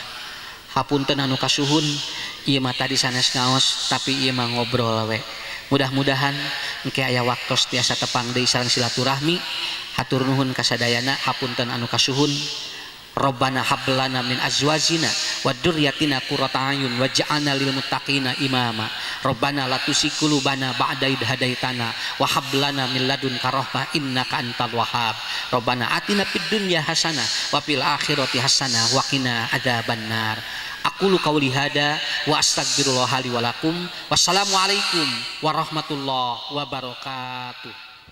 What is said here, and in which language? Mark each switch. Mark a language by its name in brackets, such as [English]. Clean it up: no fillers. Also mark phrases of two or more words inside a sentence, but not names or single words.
[Sundanese] Hapunten anu kasuhun ieu mah tadi sanes ngaos tapi ieu mah ngobrol we mudah-mudahan engke aya waktos tiasa tepang deui sareng silaturahmi hatur nuhun kasadayana hapunten anu kasuhun [Arabic] ربنا هب لنا من أزواجنا وذرياتنا قرة أعين واجعلنا للمتقين إماما. ربنا لا تزغ قلوبنا بعد إذ هديتنا وهب لنا من لدنك رحمة إنك أنت الوهاب. ربنا آتنا في الدنيا حسنة وفي الآخرة حسنة وقنا عذاب النار. أقول قولي هذا وأستغفر الله لي ولكم. والسلام عليكم ورحمة الله وبركاته.